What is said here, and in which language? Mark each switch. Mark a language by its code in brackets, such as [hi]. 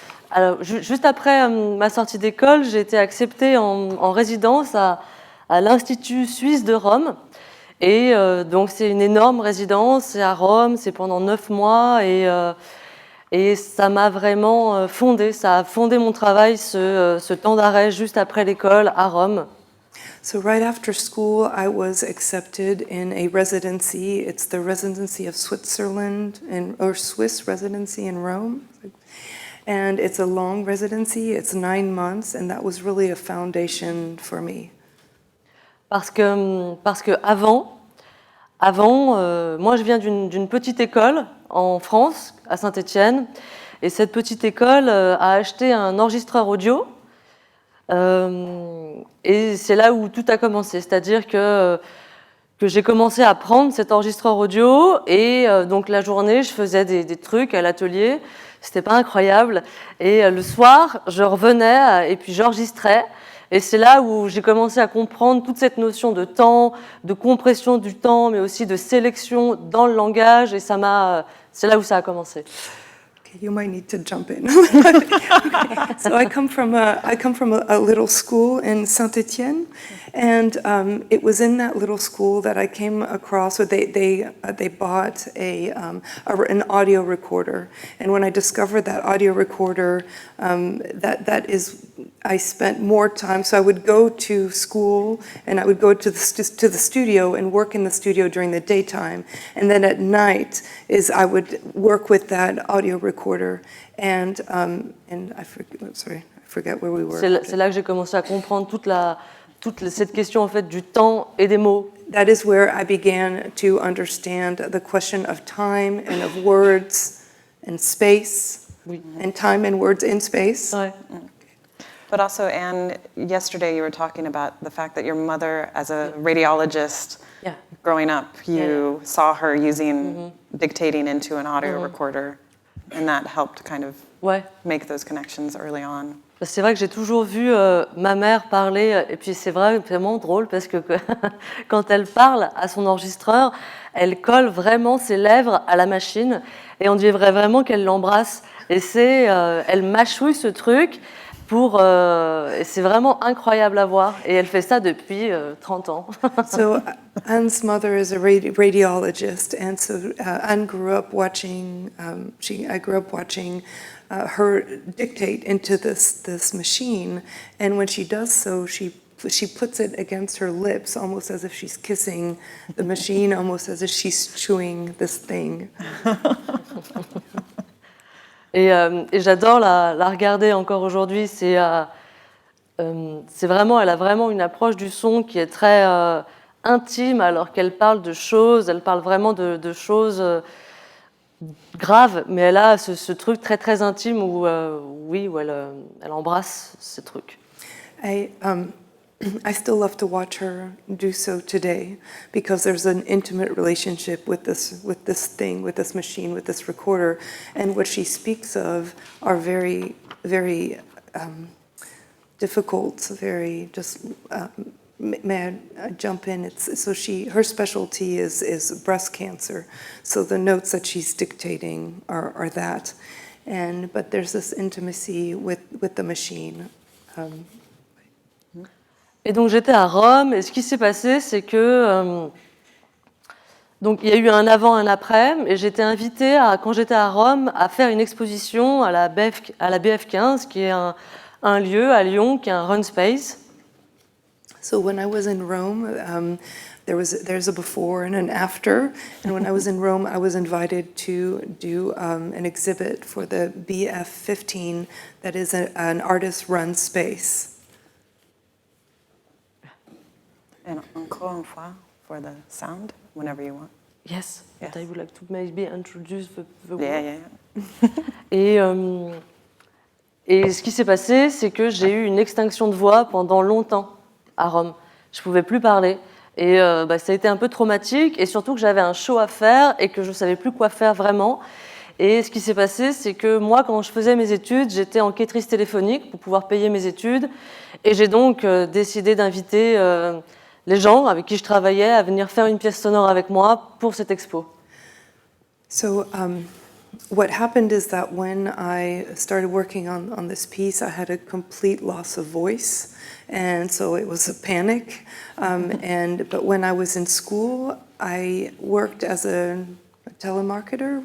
[fr] Alors, juste après ma sortie d'école, j'ai été acceptée en résidence à l'Institut suisse de Rome. Et donc, c'est une énorme résidence, c'est à Rome, c'est pendant 9 mois. Et ça m'a vraiment fondé, ça a fondé mon travail, ce temps d'arrêt juste après l'école à Rome. [en] So right after school, I was accepted in a residency. It's the residency of Switzerland, or Swiss residency in Rome. And it's a long residency, it's 9 months, and that was really a foundation for me. [fr] Parce que avant, moi je viens d'une petite école en France, à Saint-Étienne, et cette petite école a acheté un enregistreur audio, et c'est là où tout a commencé, c'est-à-dire que j'ai commencé à prendre cet enregistreur audio, et donc la journée je faisais des trucs à l'atelier, c'était pas incroyable, et le soir je revenais et puis j'enregistrais. Et c'est là où j'ai commencé à comprendre toute cette notion de temps, de compression du temps, mais aussi de sélection dans le langage. Et c'est là où ça a commencé. [en] Okay, you might need to jump in. So I come from a little school in Saint-Étienne, and it was in that little school that I came across, or they bought an audio recorder. And when I discovered that audio recorder, I spent more time. So I would go to school, and I would go to the studio and work in the studio during the daytime, and then at night I would work with that audio recorder. And I forget where we were. [fr] C'est là que j'ai commencé à comprendre toute cette question en fait du temps et des mots. [en] That is where I began to understand the question of time and of words and space, and time and words in space. [fr] Ouais. [en] But also, Anne, yesterday you were talking about the fact that your mother, as a radiologist, growing up, you saw her using dictating into an audio recorder. and that helped kind of [fr] Ouais. [en] make those connections early on. [fr] C'est vrai que j'ai toujours vu ma mère parler, et puis c'est vraiment drôle parce que quand elle parle à son enregistreur, elle colle vraiment ses lèvres à la machine et on dirait vraiment qu'elle l'embrasse. Et elle mâchouille ce truc et c'est vraiment incroyable à voir. Et elle fait ça depuis 30 ans. [en] So Anne's mother is a radiologist, and so Anne grew up watching. I grew up watching her dictate into this machine, and when she does so, she puts it against her lips, almost as if she's kissing the machine, almost as if she's chewing this thing. [fr] Et j'adore la regarder encore aujourd'hui. Elle a vraiment une approche du son qui est très intime, alors qu'elle parle de choses, elle parle vraiment de choses graves, mais elle a ce truc très très intime où elle embrasse ce truc. [en] I still love to watch her do so today because there's an intimate relationship with this thing, with this machine, with this recorder, and what she speaks of are very, very difficult, very just. May I jump in? Her specialty is breast cancer, so the notes that she's dictating are that, but there's this intimacy with the machine. [fr] Et donc j'étais à Rome, et ce qui s'est passé, c'est que donc il y a eu un avant, un après, et j'étais invitée quand j'étais à Rome à faire une exposition à la BF15, qui est un lieu à Lyon, qui est un run space. [en] So when I was in Rome, there's a before and an after, and when I was in Rome, I was invited to do an exhibit for the BF15 that is an artist-run space. And [fr] encore une fois, [en] for the sound, whenever you want. Yes, but I would like to maybe introduce the word. Yeah. [fr] Et ce qui s'est passé, c'est que j'ai eu une extinction de voix pendant longtemps à Rome. Je ne pouvais plus parler. Et ça a été un peu traumatique, et surtout que j'avais un show à faire et que je ne savais plus quoi faire vraiment. Et ce qui s'est passé, c'est que moi, quand je faisais mes études, j'étais enquêtrice téléphonique pour pouvoir payer mes études. Et j'ai donc décidé d'inviter les gens avec qui je travaillais à venir faire une pièce sonore avec moi pour cette expo. [en] So what happened is that when I started working on this piece, I had a complete loss of voice, and so it was a panic. But when I was in school, I worked as a telemarketer.